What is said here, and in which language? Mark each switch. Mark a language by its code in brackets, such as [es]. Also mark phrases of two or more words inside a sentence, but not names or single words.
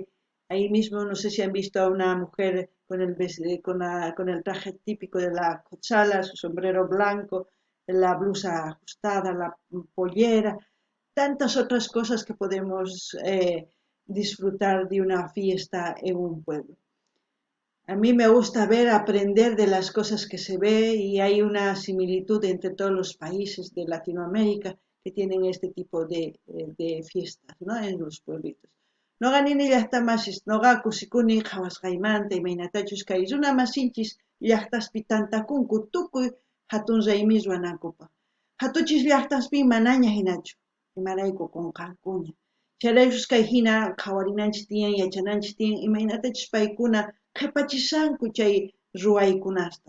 [es] Ahí mismo no sé si han visto a una mujer con el traje típico de la cochala, su sombrero blanco, la blusa ajustada, la pollera, tantas otras cosas que podemos disfrutar de una fiesta en un pueblo. A mí me gusta aprender de las cosas que se ve y hay una similitud entre todos los países de Latinoamérica que tienen este tipo de fiestas, ¿no? En los pueblitos. [qu] No ganini llaqtamasis, noqa kusikuni qhawasqaymanta imaynatachus kay runa masinchis llaqtaspi tantakunku tukuy hatun raymis ruwanakupaq. Hatuchis llaqtaspi manaña hinachu, imarayku qunqankuña. Chayraykus kay hina qhawarinanchis tiyan, yachananchis tiyan, imaynatachus paykuna qhipachishanku chay ruwaykunasta.